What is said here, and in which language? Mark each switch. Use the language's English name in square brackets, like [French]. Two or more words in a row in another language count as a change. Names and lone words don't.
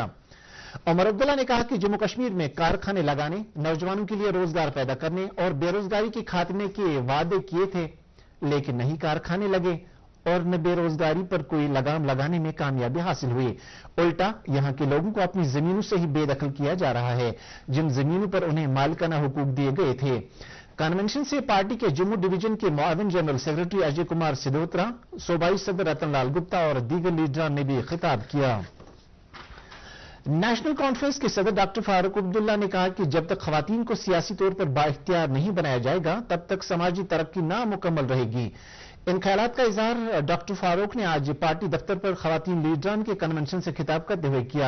[Urdu] عمر عبداللہ نے کہا کہ جموں کشمیر میں کارخانے لگانے، نوجوانوں کے لیے روزگار پیدا کرنے اور بے روزگاری کے خاتمے کے وعدے کیے تھے لیکن نہیں کارخانے لگے اور نہ بے روزگاری پر کوئی لگام لگانے میں کامیابی حاصل ہوئی۔ الٹا یہاں کے لوگوں کو اپنی زمینوں سے ہی بے دخل کیا جا رہا ہے جن زمینوں پر انہیں مالکانہ حقوق دیے گئے تھے۔ کنونشن سے پارٹی کے جموں ڈویژن کے معاون جنرل سیکرٹری اجے کمار سدھوترا، صوبائی صدر رتن لال گپتا اور دیگر لیڈران نے بھی خطاب کیا۔ نیشنل کانفرنس کے صدر ڈاکٹر فاروق عبداللہ نے کہا کہ جب تک خواتین کو سیاسی طور پر بااختیار نہیں بنایا جائے گا تب تک سماجی ترقی نامکمل رہے گی۔ ان خیالات کا اظہار ڈاکٹر فاروق نے آج پارٹی دفتر پر خواتین لیڈران کے کنونشن سے خطاب کرتے ہوئے کیا۔